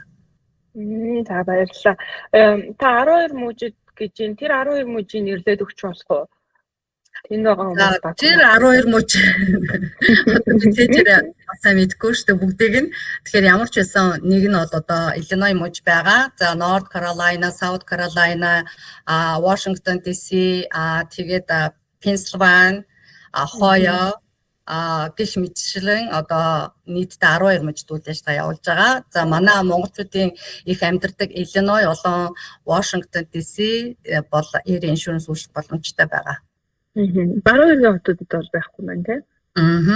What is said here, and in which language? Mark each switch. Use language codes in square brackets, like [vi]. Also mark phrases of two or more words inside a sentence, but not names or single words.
[mn] За баярлалаа. Та 12 мужид гэж энэ тэр 12 мужийн нэрлээд өгч болох уу? Тэнд байгаа хүмүүс байна. Тэр 12 мужи тэр асаа мэдгүй шүү дээ бүгдийг нь. Тэгэхээр ямар ч байсан нэг нь бол одоо Illinois муж байгаа. За North Carolina, South Carolina, Washington DC, тэгээд Pennsylvania, Ohio гэх мэтчлэн одоо нийтдээ 12 мужид үйл ажиллагаа явуулж байгаа. За манай монголчуудын их амьдардаг Illinois болон Washington DC бол Air Insurance үйлчлэх боломжтой байгаа. Баруун хотуудад бол байхгүй маань тийм.